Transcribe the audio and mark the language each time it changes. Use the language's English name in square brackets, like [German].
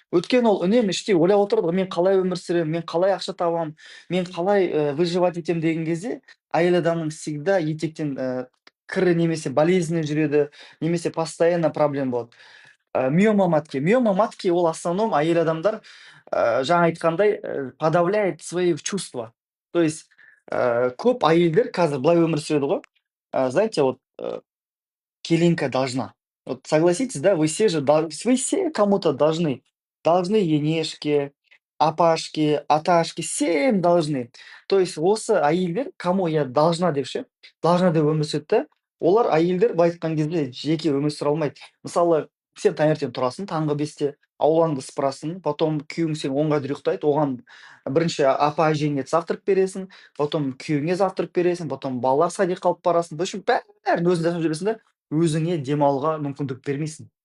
[Kazakh] Өйткені ол үнемі іштей ойлап отырады ғой, мен қалай өмір сүремін, мен қалай ақша табамын, мен қалай, выживать етемін деген кезде, әйел адамның всегда етектен, кірі немесе болезньні жүреді, немесе постоянно проблема болады. [Russian] Миома матки. [Kazakh] Миома матки ол основном әйел адамдар, жаңа айтқандай, [Russian] подавляет свои чувства. [Kazakh] То есть, көп әйелдер қазір былай өмір сүреді ғой. [Russian] Знаете, вот, Келинка должна. Вот согласитесь, да, вы все кому-то должны. Должны енешке, апашке, аташке, всем должны. [Kazakh] То есть осы әйелдер [Russian] кому я должна [Kazakh] деп ше, должна деп өмір сүреді да. Олар әйелдер былай айтқан кезде жеке өмір сүре алмайды. Мысалы, сен таңертең тұрасың таңғы 5-те, аулаңды сыпырасың, потом күйеуің сені 10-ға дейін ұйықтайды, оған бірінші апа әжеңе завтрак бересің, потом күйеуіңе завтрак бересің, потом балалар садикқа алып барасың. [Russian] В общем, [Kazakh] бәрін өзің жасап жүресің да, өзіңе демалуға мүмкіндік бермейсің.